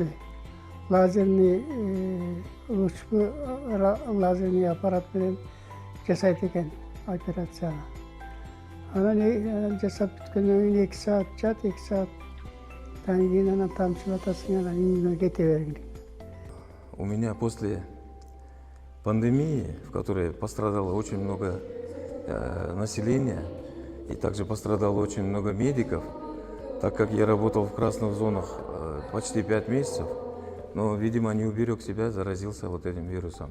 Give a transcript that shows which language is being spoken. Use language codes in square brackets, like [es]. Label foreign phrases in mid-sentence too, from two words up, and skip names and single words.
[ru] Лазерный лучпу лазерный аппарат [ky] менен жасайт экен операцияны. Анан жасап бүткөндөн кийин 2 saat жат, 2 saattan кийин анан тамчылатасың, анан үйүңө кете бергиле. [ru] У меня после пандемии, в которой пострадало очень много населения, и также пострадало очень много медиков, так как я работал в красных зонах почти 5 месяцев, но, видимо, не уберег себя, заразился вот этим вирусом.